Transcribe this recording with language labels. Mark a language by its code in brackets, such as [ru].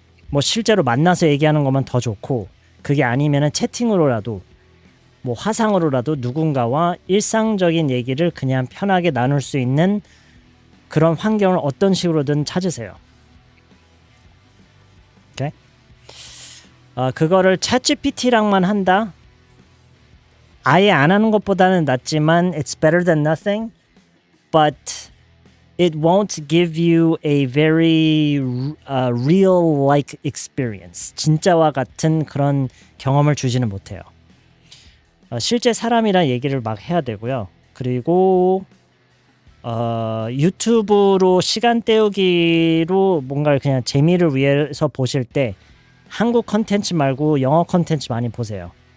[ko] 뭐 실제로 만나서 얘기하는 것만 더 좋고, 그게 아니면은 채팅으로라도 뭐 화상으로라도 누군가와 일상적인 얘기를 그냥 편하게 나눌 수 있는 그런 환경을 어떤 식으로든 찾으세요. 오케이? 그거를 챗GPT랑만 한다? 아예 안 하는 것보다는 낫지만 [en] it's better than nothing, but it won't give you a very real-like experience. [ko] 진짜와 같은 그런 경험을 주지는 못해요. 실제 사람이랑 얘기를 막 해야 되고요. 그리고 유튜브로 시간 때우기로 뭔가 그냥 재미를 위해서 보실 때 한국 컨텐츠 말고 영어 컨텐츠 많이 보세요.